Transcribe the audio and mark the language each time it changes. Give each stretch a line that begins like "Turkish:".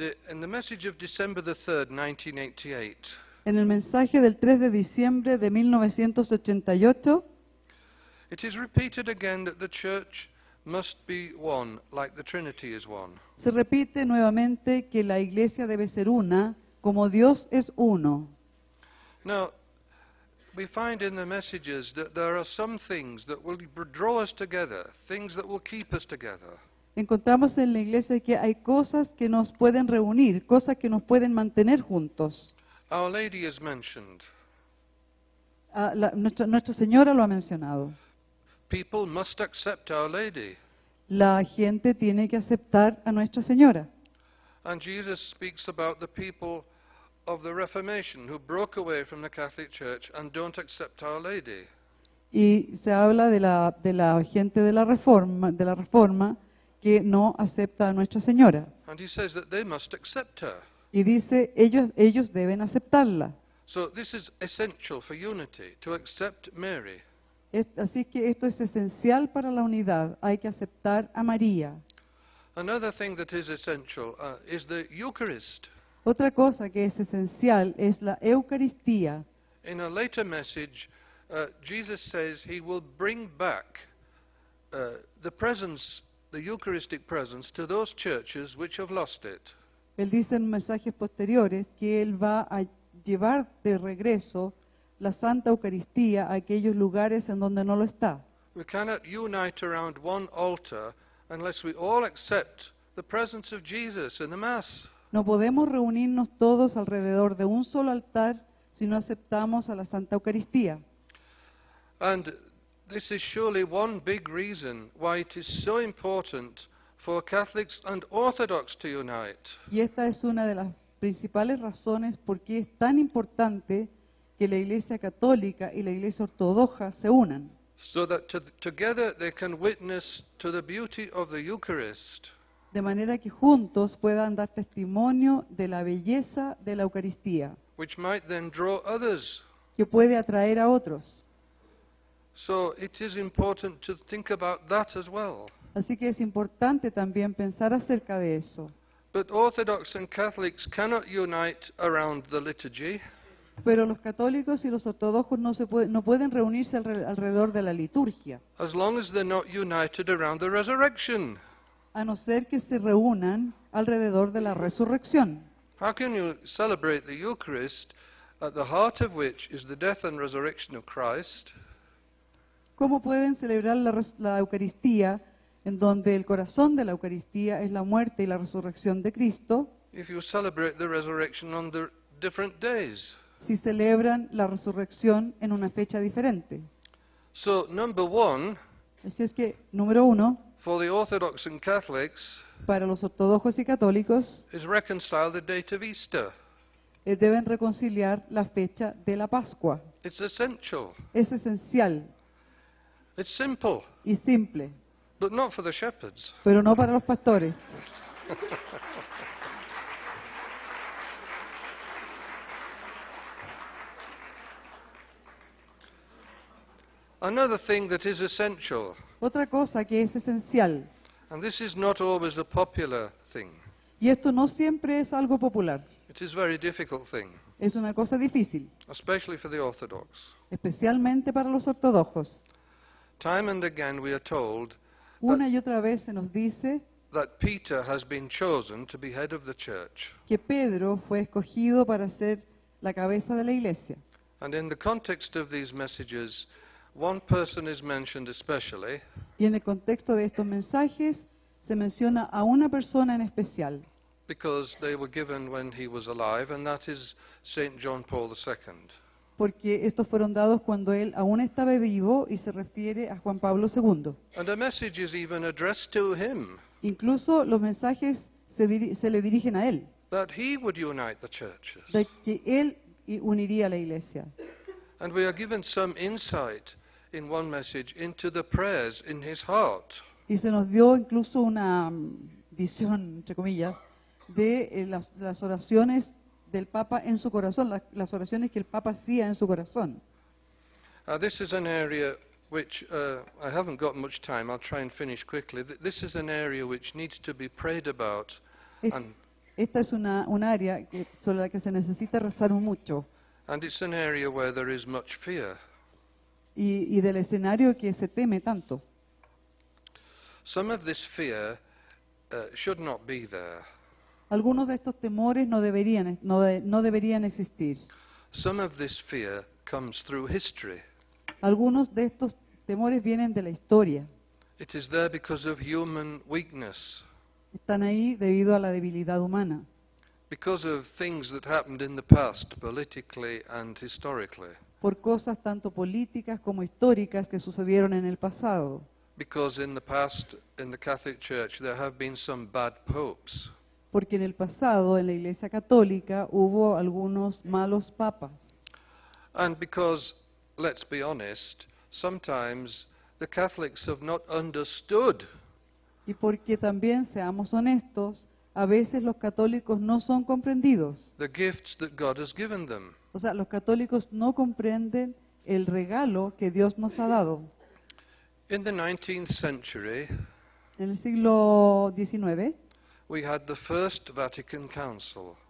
English: In the message of December the 3rd, 1988,
Spanish: En el mensaje del 3 de diciembre de 1988,
English: it is repeated again that the Church must be one, like the Trinity is one.
Spanish: se repite nuevamente que la Iglesia debe ser una, como Dios es uno.
English: Now, we find in the messages that there are some things that will draw us together, things that will keep us together.
Spanish: Encontramos en la Iglesia que hay cosas que nos pueden reunir, cosas que nos pueden mantener juntos.
English: Our Lady is mentioned.
Spanish: Nuestra Señora lo ha mencionado.
English: People must accept Our Lady.
Spanish: La gente tiene que aceptar a Nuestra Señora.
English: And Jesus speaks about the people of the Reformation who broke away from the Catholic Church and don't accept Our Lady.
Spanish: Y se habla de la gente de la Reforma que no acepta a Nuestra Señora.
English: And he says that they must accept her.
Spanish: Y dice, ellos deben aceptarla.
English: So this is essential for unity, to accept Mary.
Spanish: Así que esto es esencial para la unidad. Hay que aceptar a María.
English: Another thing that is essential is the Eucharist.
Spanish: Otra cosa que es esencial es la Eucaristía.
English: In a later message, Jesus says he will bring back the presence, the Eucharistic presence, to those churches which have lost it.
Spanish: Él dice en mensajes posteriores que Él va a llevar de regreso la Santa Eucaristía a aquellos lugares en donde no lo está.
English: We cannot unite around one altar unless we all accept the presence of Jesus in the Mass.
Spanish: No podemos reunirnos todos alrededor de un solo altar si no aceptamos a la Santa Eucaristía.
English: And this is surely one big reason why it is so important for Catholics and Orthodox to unite.
Spanish: Y esta es una de las principales razones por qué es tan importante que la Iglesia Católica y la Iglesia Ortodoxa se unan,
English: So that together they can witness to the beauty of the Eucharist.
Spanish: de manera que juntos puedan dar testimonio de la belleza de la Eucaristía,
English: Which might then draw others.
Spanish: que puede atraer a otros.
English: So it is important to think about that as well.
Spanish: Así que es importante también pensar acerca de eso.
English: But Orthodox and Catholics cannot unite around the liturgy.
Spanish: Pero los católicos y los ortodoxos no pueden reunirse alrededor de la liturgia,
English: As long as they're not united around the resurrection.
Spanish: a no ser que se reúnan alrededor de la resurrección.
English: How can you celebrate the Eucharist, at the heart of which is the death and resurrection of Christ,
Spanish: ¿Cómo pueden celebrar la Eucaristía, en donde el corazón de la Eucaristía es la muerte y la resurrección de Cristo,
English: if you celebrate the resurrection on the different days?
Spanish: si celebran la resurrección en una fecha diferente?
English: So, number one,
Spanish: Así es que, número uno,
English: for the Orthodox and Catholics,
Spanish: para los ortodoxos y católicos,
English: is reconcile the date of Easter.
Spanish: deben reconciliar la fecha de la Pascua.
English: It's essential.
Spanish: Es esencial
English: It's simple,
Spanish: y simple,
English: but not for the shepherds.
Spanish: pero no para los pastores.
English: Another thing that is essential,
Spanish: Otra cosa que es esencial,
English: and this is not always a popular thing,
Spanish: y esto no siempre es algo popular,
English: it is a very difficult thing,
Spanish: es una cosa difícil,
English: especially for the Orthodox.
Spanish: especialmente para los ortodoxos.
English: Time and again we are told
Spanish: Una y otra vez se nos dice
English: that Peter has been chosen to be head of the church.
Spanish: que Pedro fue escogido para ser la cabeza de la iglesia.
English: And in the context of these messages, one person is mentioned especially,
Spanish: Y en el contexto de estos mensajes se menciona a una persona en especial,
English: because they were given when he was alive, and that is St. John Paul II.
Spanish: porque estos fueron dados cuando él aún estaba vivo y se refiere a Juan Pablo II.
English: And a message is even addressed to him,
Spanish: Incluso los mensajes se le dirigen a él,
English: that he would unite the churches.
Spanish: de que él uniría a la iglesia.
English: And we are given some insight in one message into the prayers in his heart.
Spanish: Y se nos dio incluso una visión, entre comillas, de las oraciones del Papa en su corazón, las oraciones que el Papa hacía en su corazón.
English: This is an area which, I haven't got much time, I'll try and finish quickly. This is an area which needs to be prayed about.
Spanish: Es-
English: And
Spanish: Esta es un área sobre la que se necesita rezar mucho
English: And it's an area where there is much fear.
Spanish: y del escenario que se teme tanto.
English: Some of this fear should not be there.
Spanish: Algunos de estos temores no deberían existir.
English: Some of this fear comes through history.
Spanish: Algunos de estos temores vienen de la historia.
English: It is there because of human weakness,
Spanish: Están ahí debido a la debilidad humana,
English: because of things that happened in the past, politically and historically,
Spanish: por cosas tanto políticas como históricas que sucedieron en el pasado.
English: because in the past in the Catholic Church there have been some bad popes.
Spanish: Porque en el pasado, en la Iglesia Católica, hubo algunos malos papas.
English: And because, let's be honest, sometimes the Catholics have not understood
Spanish: Y porque también, seamos honestos, a veces los católicos no son comprendidos.
English: the gifts that God has given them.
Spanish: O sea, los católicos no comprenden el regalo que Dios nos ha dado.
English: In the 19th century,
Spanish: En el siglo XIX
English: we had the First Vatican Council.